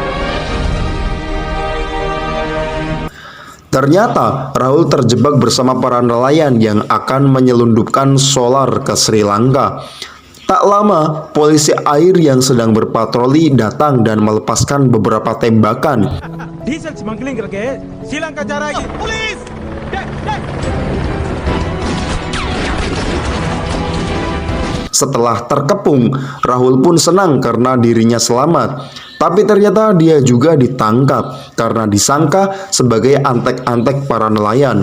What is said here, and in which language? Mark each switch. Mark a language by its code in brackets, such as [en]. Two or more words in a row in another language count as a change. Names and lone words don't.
[id] Ternyata Rahul terjebak bersama para nelayan yang akan menyelundupkan solar ke Sri Lanka. Tak lama, polisi air yang sedang berpatroli datang dan melepaskan beberapa tembakan. [en] diesel smuggling [hi] करके श्रीलंका जा रहा है पुलिस [id] Setelah terkepung, Rahul pun senang karena dirinya selamat. Tapi ternyata dia juga ditangkap karena disangka sebagai antek-antek para nelayan.